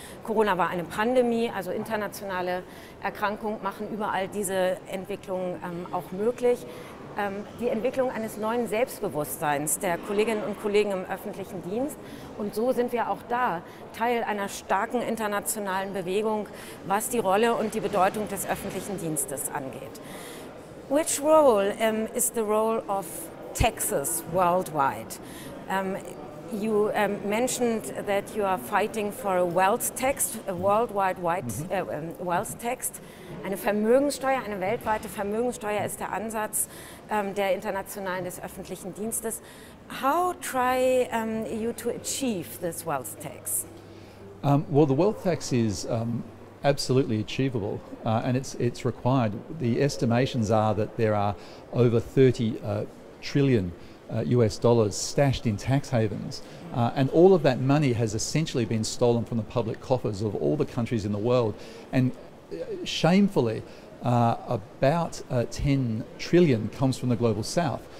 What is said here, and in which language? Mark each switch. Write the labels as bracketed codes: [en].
[de] Corona war eine Pandemie, also internationale Erkrankungen machen überall diese Entwicklung auch möglich. Die Entwicklung eines neuen Selbstbewusstseins der Kolleginnen und Kollegen im öffentlichen Dienst. Und so sind wir auch da Teil einer starken internationalen Bewegung, was die Rolle und die Bedeutung des öffentlichen Dienstes angeht. [en] which role is the role of taxes worldwide? You mentioned that you are fighting for a wealth tax, a worldwide wealth tax. [de] Eine Vermögenssteuer, eine weltweite Vermögenssteuer ist der Ansatz der internationalen des öffentlichen Dienstes. [en] How try you to achieve this wealth tax? Well, the wealth tax is absolutely achievable and it's required. The estimations are that there are over 30 trillion US dollars stashed in tax havens, and all of that money has essentially been stolen from the public coffers of all the countries in the world, and shamefully about 10 trillion comes from the global south.